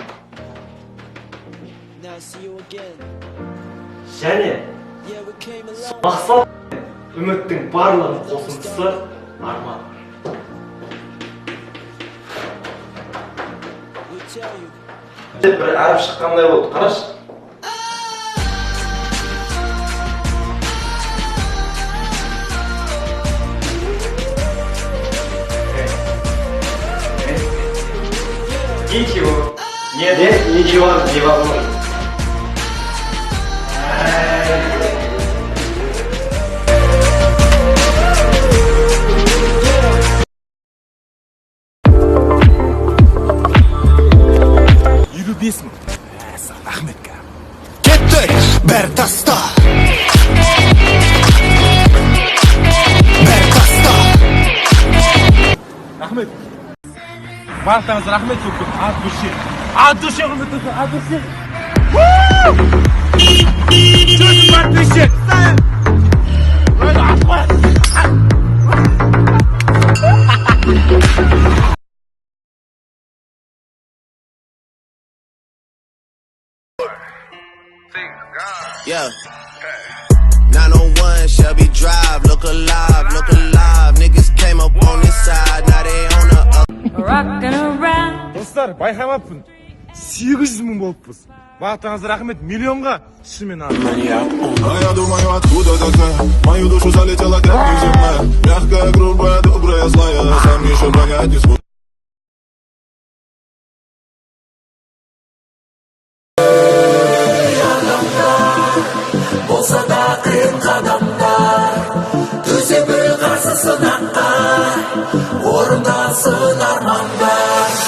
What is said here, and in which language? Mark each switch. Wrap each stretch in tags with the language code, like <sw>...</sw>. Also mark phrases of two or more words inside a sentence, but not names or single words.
<kk>Және мақсат үміттің барлығын қосындысы арман. бір әріп шыққандай болды, қарашы.</kk> <ru>Ничего. Нет, ничего, невозможно.</ru> <kk>Ахметке. Кеттік, бәр таста. Бәр таста. Рахмет. Барлықтарыңызға рахмет көп.</kk> <ru>От души құрметті, от души.</ru> <kk>Жүз подписчик.</kk> <en>Yeah. 901 Shelby Drive, look alive, look alive. Niggas came up on this side, now they on the up. Rockin' around.</en> <kk>Достар, байқамаппын. 800 мың болыппыз. Барлықтарыңызға рахмет, миллионға шынымен</kk> <ru>А я думаю, откуда такая? Мою душу залетела как неземная. Мягкая, грубая, добрая, злая. Сам еще понять не смог.</ru> <kk>Болса да қиын қадамдар, төсебіл қарсы сынаққа, орындасын армандар.</kk>